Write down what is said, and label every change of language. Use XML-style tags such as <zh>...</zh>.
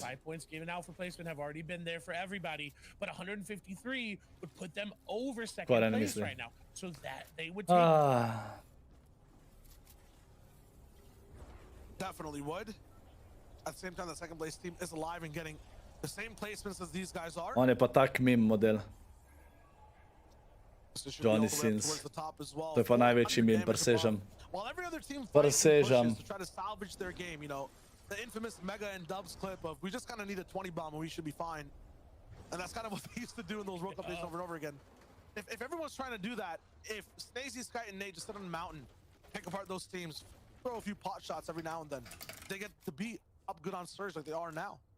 <en>5 points given out for placement have already been there for everybody, but 153 would put them over second place right now. So that they would take... Definitely would. At the same time, the second place team is alive and getting the same placements as these guys are.</en> <sl>On je pa tak meme model. Johnny Sins. To je pa največji meme, presežem.</sl> <en>While every other team</en> <sl>Presežem.</sl> <en>to try to salvage their game, you know, the infamous Mega and Dubs clip of, we just kind of need a 20 bomb and we should be fine. And that's kind of what they used to do in those World Cup days over and over again. If everyone's trying to do that, if Snazy, Sky, and Nate just sit on the mountain, pick apart those teams, throw a few pot shots every now and then, they get to be up good on Surge like they are now.</en>